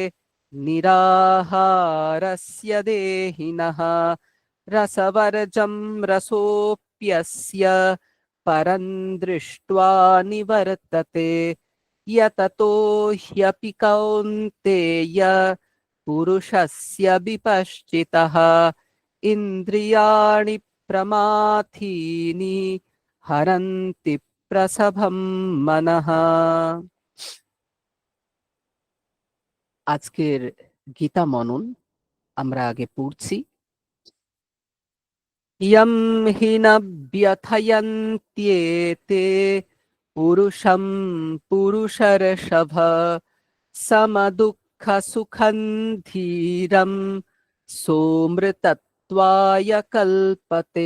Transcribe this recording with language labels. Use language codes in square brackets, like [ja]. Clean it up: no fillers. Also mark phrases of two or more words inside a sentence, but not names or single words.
[sa] निराहारस्य देहिनः रसवर्जं रसोऽप्यस्य परं दृष्ट्वा निवर्तते यततो ह्यपि कौन्तेय पुरुषस्य विपश्चितः इन्द्रियाणि प्रमाथीनि हरन्ति प्रसभं मनः। [bn] আজকের গীতা মনন আমরা আগে পড়ছি। [sa] ইয়ম হি ন ব্যথয়ন্ত্যেতে পুরুষম পুরুষর্ষভ সমদুঃখ সুখং ধীরম সোমৃতত্বায় কল্পতে।